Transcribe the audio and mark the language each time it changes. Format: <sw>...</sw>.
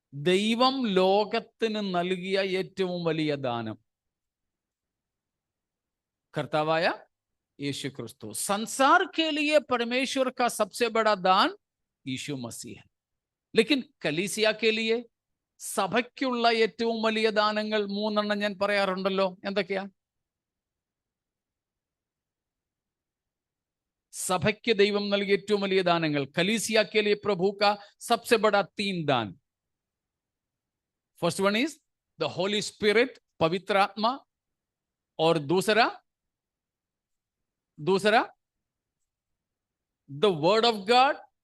<ml>ദൈവം ലോകത്തിന് നൽകിയ ഏറ്റവും വലിയ ദാനം कर्तावाया यीशु क्रिस्तु।</ml> <hi>संसार के लिए परमेश्वर का सबसे बड़ा दान यीशु मसीह है। लेकिन कलीसिया के लिए</hi> <ml>സഭയ്ക്കുള്ള ഏറ്റവും വലിയ ദാനങ്ങൾ 3 ഞാൻ പറയാറുണ്ടല്ലോ. എന്തൊക്കെയാ? സഭയ്ക്ക് ദൈവം നൽകിയ ഏറ്റവും വലിയ ദാനങ്ങൾ.</ml> <hi>कलीसिया के लिए प्रभु का सबसे बड़ा 3 दान.</hi> <en>first one is the holy spirit,</en> <hi>पवित्र आत्मा. और दूसरा</hi> <en>The word of God.</en>